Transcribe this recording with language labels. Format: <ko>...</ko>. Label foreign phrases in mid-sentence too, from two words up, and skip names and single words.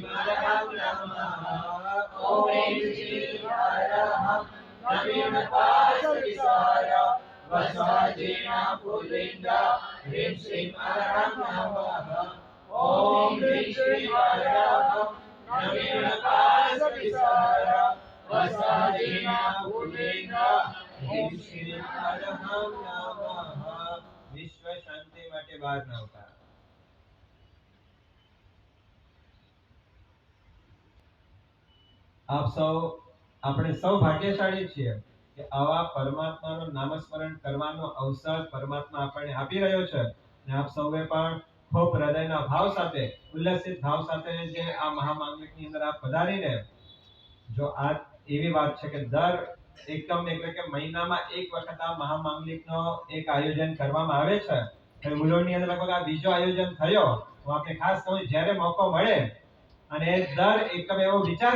<sa>अरहं नमः ओम ह्रीं श्रीं अरहं नमिनपाशविसार वसायेन भूतेन ह्रीं श्रीं अरहं नमः ओम ह्रीं श्रीं अरहं नमिनपाशविसार वसायेन भूतेन ह्रीं श्रीं अरहं नमः</sa> <gu>વિશ્વ શાંતિ માટે બાર નવકાર આપ સૌ આપણે સૌ ભાગ્યશાળી છીએ કે આવા પરમાત્માનું નામસ્મરણ કરવાનો અવસર પરમાત્મા આપણને આપી રહ્યો છે અને આપ સૌએ પણ ખૂબ હૃદયના ભાવ સાથે ઉલ્લસિત ભાવ સાથે જે આ મહામાંગલિકની અંદર આપ પધારીને જો આ એવી વાત છે કે દર એકમ એટલે કે મહિનામાં એક વખત આ મહામાંગલિકનો એક આયોજન કરવામાં આવે છે તો મુલોની અંદર લગભગ આ બીજો આયોજન થયો હું આપણે ખાસ કહું જ્યારે મોકો મળે અને દર એકમ એવો વિચાર</gu>